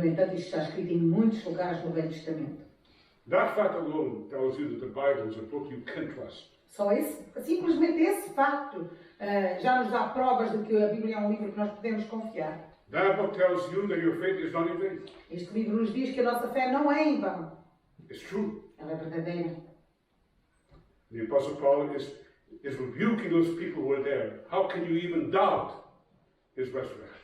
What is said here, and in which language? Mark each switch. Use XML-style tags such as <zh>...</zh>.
<pt>E, no entanto, isto está escrito em muitos lugares no Velho Testamento.</pt> <en>That fact alone tells you that the Bible is a book you can trust.</en> <pt>Simplesmente esse facto já nos dá provas de que a Bíblia é um livro que nós podemos confiar.</pt> <en>That book tells you that your faith is not in vain.</en> <pt>Este livro nos diz que a nossa fé não é em vão.</pt> <en>It's true.</en> <pt>Ela é verdadeira.</pt> <en>The Apostle Paul is rebuking those people who were there. How can you even doubt his resurrection?</en>